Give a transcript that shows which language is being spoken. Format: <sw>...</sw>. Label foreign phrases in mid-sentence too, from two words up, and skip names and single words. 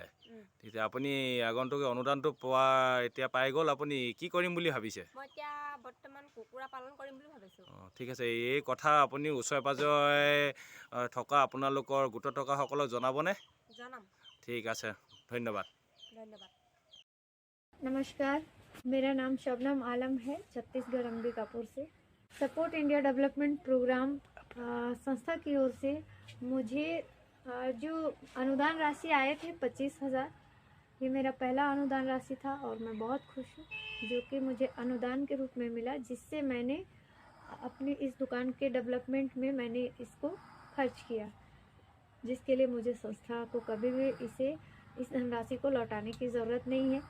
<as>তেতিয়া আপুনি আগন্তুক অনুদানটো পোৱা এতিয়া পাই গ'ল, আপুনি কি কৰিম বুলি ভাবিছে? মই এতিয়া বৰ্তমান কুকুৰা পালন কৰিম বুলি ভাবিছোঁ। ঠিক আছে। এই কথা আপুনি ওচৰে পাজৰে থকা আপোনালোকৰ গোটত থকা সকলক জনাবনে? জনাম। ঠিক আছে, ধন্যবাদ। ধন্যবাদ।</as> <hi>नमस्कार, मेरा नाम शबनम आलम है, छत्तीसगढ़ अंबिकापुर से। सपोर्ट इंडिया डेवलपमेंट प्रोग्राम संस्था की ओर से मुझे जो अनुदान राशि आए थे 25,000, ये मेरा पहला अनुदान राशि था और मैं बहुत खुश हूँ, जो कि मुझे अनुदान के रूप में मिला, जिससे मैंने अपनी इस दुकान के डेवलपमेंट में मैंने इसको खर्च किया, जिसके लिए मुझे संस्था को कभी भी इस धनराशि को लौटाने की ज़रूरत नहीं है।</hi>